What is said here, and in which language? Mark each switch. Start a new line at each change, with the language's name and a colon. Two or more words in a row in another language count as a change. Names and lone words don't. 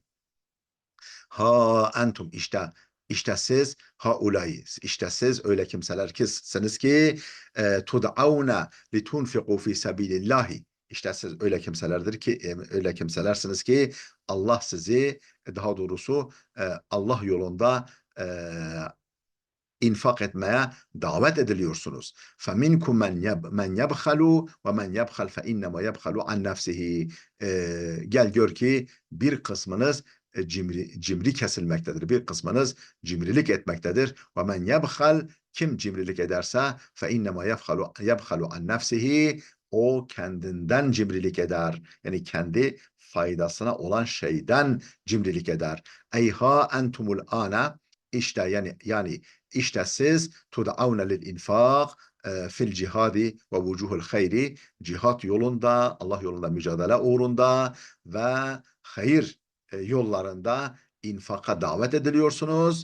Arabic: ها أنتم,
Turkish: işte siz, haulâi, işte siz öyle kimseler kisiniz ki
Arabic: تدعون لتنفقوا في سبيل الله,
Turkish: işte siz öyle kimselersiniz ki Allah sizi, daha doğrusu Allah yolunda infak etmeye davet ediliyorsunuz.
Arabic: فَمِنْكُمْ مَنْ يَبْخَلُوا وَمَنْ يَبْخَلْ فَاِنَّمَا يَبْخَلُ عَنْ نَفْسِهِ.
Turkish: Gel gör ki bir kısmınız cimri kesilmektedir. Bir kısmınız cimrilik etmektedir.
Arabic: وَمَنْ يَبْخَلْ,
Turkish: kim cimrilik ederse
Arabic: فَاِنَّمَا يَبْخَلُ عَنْ نَفْسِهِ,
Turkish: o kendinden cimrilik eder. Yani kendi faydasına olan şeyden cimrilik eder.
Arabic: أيها أنتم الآن,
Turkish: işte yani işte siz
Arabic: تدعون للإنفاق في الجهاد ووجوه الخير,
Turkish: cihat yolunda, Allah yolunda mücadele uğrunda ve hayır yollarında infaka davet ediliyorsunuz.